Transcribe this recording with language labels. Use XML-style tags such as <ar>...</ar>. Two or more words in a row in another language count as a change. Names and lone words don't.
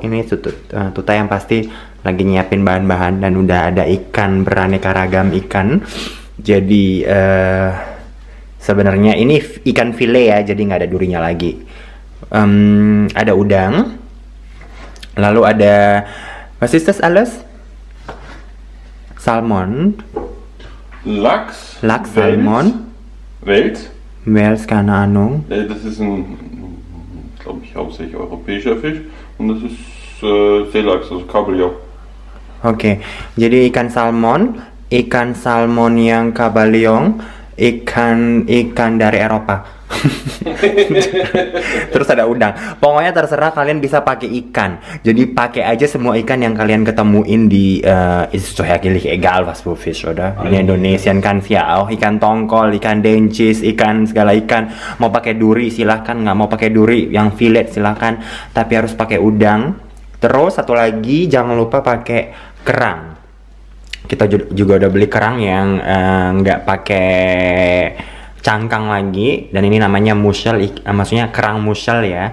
<id>Ini Tuta yang pasti lagi nyiapin bahan-bahan, dan udah ada ikan beraneka ragam ikan. Jadi sebenarnya ini ikan file ya, jadi nggak ada durinya lagi. Ada udang, lalu ada</id> <de>was ist das alles? Salmon, Lachs, Salmon, Wels. Wels, keine Ahnung. Das ist ein, glaube ich, hauptsächlich europäischer Fisch. Und das ist Seelachs, also Kabeljau.</de> <id>Oke, jadi ikan salmon yang kabaliong, ikan dari Eropa. Terus ada udang. Pokoknya terserah, kalian bisa pakai ikan. Jadi pakai aja semua ikan yang kalian ketemuin di</id> <de>ist so herrlich egal was für Fisch, oder?</de> <id>Ini Indonesian kan ya, ikan tongkol, ikan dencis, ikan segala ikan. Mau pakai duri silahkan, nggak mau pakai duri yang filet silahkan, tapi harus pakai udang. Terus satu lagi jangan lupa pakai kerang. Kita juga udah beli kerang yang nggak pakai cangkang lagi, dan ini namanya mussel, maksudnya kerang mussel ya.</id>